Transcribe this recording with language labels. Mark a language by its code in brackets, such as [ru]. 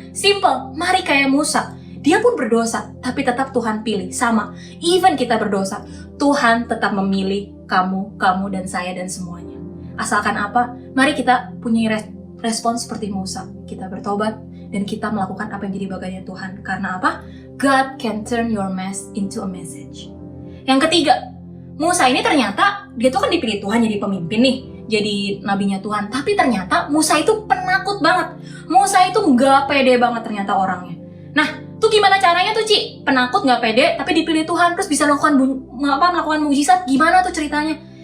[id] Simple, mari kayak Musa. Dia pun berdosa, tapi tetap Tuhan pilih. Sama, even kita berdosa, Tuhan tetap memilih kamu dan saya dan semuanya. Asalkan apa? Mari kita punya respon seperti Musa. Kita bertobat dan kita melakukan apa yang jadi bagiannya Tuhan. Karena apa? [en] God can turn your mess into a message. [id] Yang ketiga, Musa ini ternyata dia tuh kan dipilih Tuhan jadi pemimpin nih, jadi nabinya Tuhan. Tapi ternyata Musa itu penakut banget. Musa itu nggak pede banget ternyata orangnya. Nah, tuh gimana caranya tuh Ci? Penakut nggak pede tapi dipilih Tuhan terus bisa melakukan mukjizat. Gimana tuh ceritanya?